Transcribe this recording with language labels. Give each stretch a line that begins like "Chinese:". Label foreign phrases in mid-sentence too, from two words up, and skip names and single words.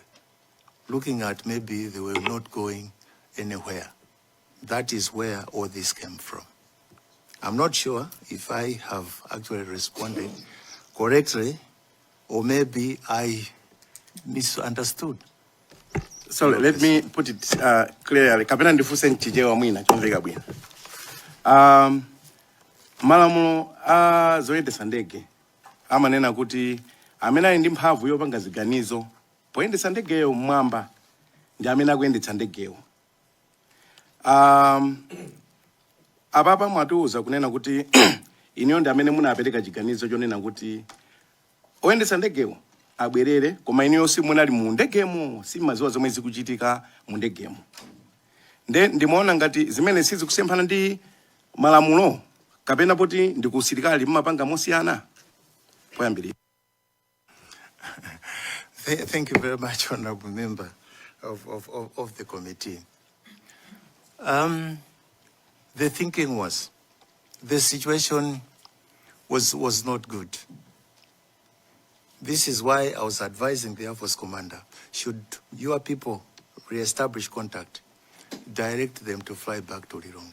English: Looking at maybe they were not going anywhere. That is where all this came from. I'm not sure if I have actually responded correctly, or maybe I misunderstood. So let me put it clearly.
Nyanja: Kapena ndifuse nchijewa mwina chomveka bwino. Malamulo zoyendesa ndege amanena kuti amene ali ndi mphamvu yopanga ziganizo poyendesa ndegeyo mmwamba ndi amene akuyendetsa ndegeyo. Apapa mwatiuza kunena kuti iniyo ndi amene munapereka chiganizo chonena kuti oyendetsa ndegeyo abwerere koma iniyo simunali mu ndegemo, simaziwa zomwe zikuchitika mu ndegemo. Ndimaona ngati zimene sizikusiyana ndi malamulo kapena poti ndi ku usilikali mmapanga mosiyana poyambirira.
English: Thank you very much, Honorable Member of the committee. The thinking was, the situation was not good. This is why I was advising the Air Force Commander, should your people re-establish contact, direct them to fly back to Lilongwe.